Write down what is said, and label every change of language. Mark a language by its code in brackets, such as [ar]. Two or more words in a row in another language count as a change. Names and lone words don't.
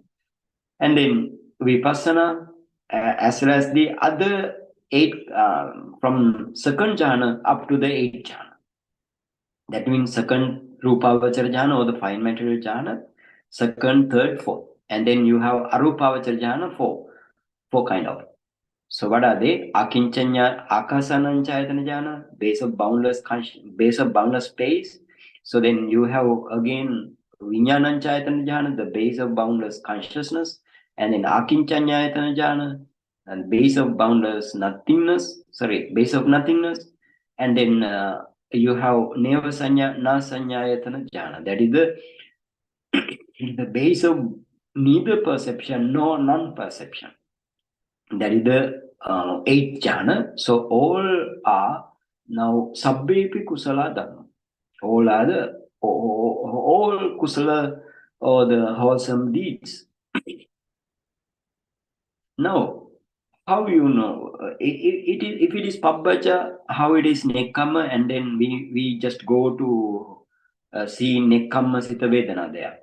[en] And then Vipassana, as well as the other 8, from second jhana up to the 8th jhana. That means second [pi] Rupavachara jhana [en] or the fine material jhana, second, third, fourth. And then you have [pi] Arupavachara jhana, [en] 4 kind of. So what are they? [pi] Akinchanya Akasananchayatana jhana, [en] base of boundless space. So then you have again [pi] Vinyananchayatana jhana, [en] the base of boundless consciousness. And then [pi] Akinchanyayatana jhana, [en] and base of boundless nothingness, base of nothingness, and then you have [pi] neva sanya, na sanyayatana jhana. [en] That is the base of neither perception nor non-perception. That is the eighth jhana. So all are now [pi] sabbepi kusala dhamma. [en] All are the all kusala or the wholesome deeds. Now, how you know if it is pabbaja, how it is nekkama, and then we just go to see [pi] nekkama sita vedana [en] there.